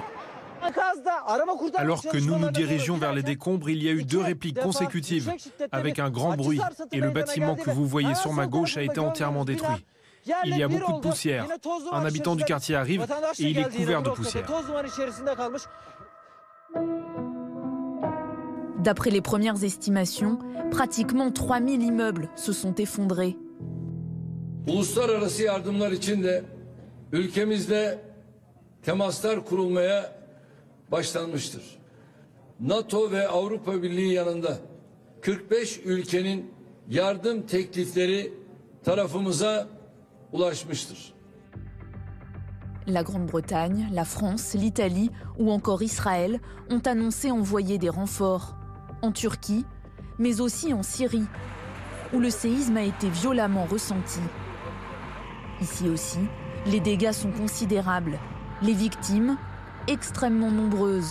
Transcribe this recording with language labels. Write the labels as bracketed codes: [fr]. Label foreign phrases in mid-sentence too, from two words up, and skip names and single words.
[fr] Alors que nous nous dirigeons vers les décombres, il y a eu 2 répliques consécutives avec un grand bruit et le bâtiment que vous voyez sur ma gauche a été entièrement détruit. Il y a beaucoup de poussière. Un habitant du quartier arrive et il est couvert de poussière. D'après les premières estimations, pratiquement 3000 immeubles se sont effondrés. [tr] Uluslararası yardımlar için de ülkemizde temaslar kurulmaya başlanmıştır. NATO ve Avrupa Birliği yanında 45 ülkenin yardım teklifleri tarafımıza ulaşmıştır. [fr] La Grande-Bretagne, la France, l'Italie ou encore Israël ont annoncé envoyer des renforts en Turquie, mais aussi en Syrie, où le séisme a été violemment ressenti. Ici aussi, les dégâts sont considérables, les victimes extrêmement nombreuses.